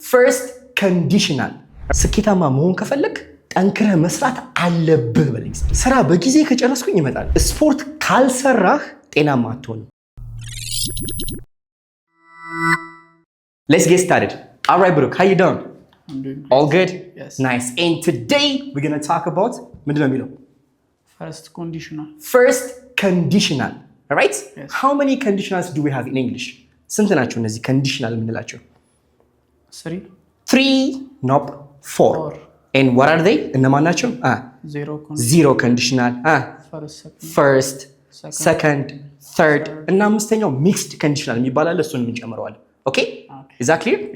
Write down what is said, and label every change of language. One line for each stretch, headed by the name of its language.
Amharic: first conditional ስኬታማ መሆን ከፈለክ ጠንክረህ መስራት አለብህ በለኝ። ስራ በጊዜ ከጨረስኩኝ ይመጣል። ስፖርት ካልሰራህ ጤናማ አትሆንም።
English: Let's get started. All right, Brooke, how you doing? I'm doing great. All good? Yes. Nice. And today we're going to talk about
Amharic: ምንድን ነው የሚለው?
English: First conditional. First conditional. All right? Yes. How many conditionals do we have in English?
Amharic: ስንት ናቸው እነዚህ conditional የምንላቸው?
English: 3. 3, nope, 4. And what are they?
Amharic: እነማን ናቸው?
English: Zero conditional. First, second, third.
Amharic: እና አምስተኛው mixed conditional የሚባል አለ። እሱን እንጨምረዋለን።
English: Okay? Is that clear?